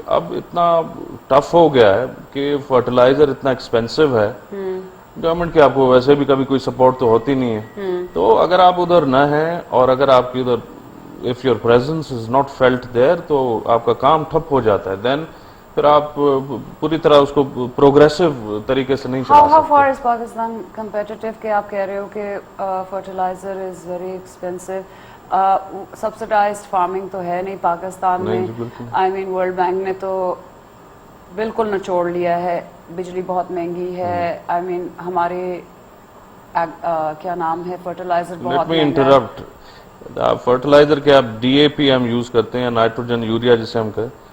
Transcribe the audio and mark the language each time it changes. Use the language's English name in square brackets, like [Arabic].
[Urdu] اب اتنا ٹف ہو گیا ہے کہ فرٹیلائزر اتنا ایکسپینسو ہے. گورنمنٹ کی آپ کو ویسے بھی کبھی کوئی سپورٹ تو ہوتی نہیں ہے. تو اگر آپ ادھر نہ ہیں اور اگر آپ کی ادھر [English] if your presence is not felt there [Urdu] تو آپ کا کام ٹھپ ہو جاتا ہے. دین پھر آپ پوری طرح اس کو پروگریسو طریقے سے نہیں چلا [English] How [Urdu] سکتے. [English] far is Pakistan competitive [Urdu] کہ آپ کہہ رہے ہو کہ [English] fertilizer is very expensive. [Urdu] Subsidised farming تو ہے نہیں پاکستان میں. آئی مین ورلڈ بینک نے تو بالکل نچوڑ لیا ہے. بجلی بہت مہنگی ہے. آئی مین ہمارے کیا نام ہے فرٹیلائزر بہت مہنگا ہے. فرٹیلائزر کے آپ ڈی اے پی ہم یوز کرتے ہیں، نائٹروجن یوریا جسے ہم کہیں.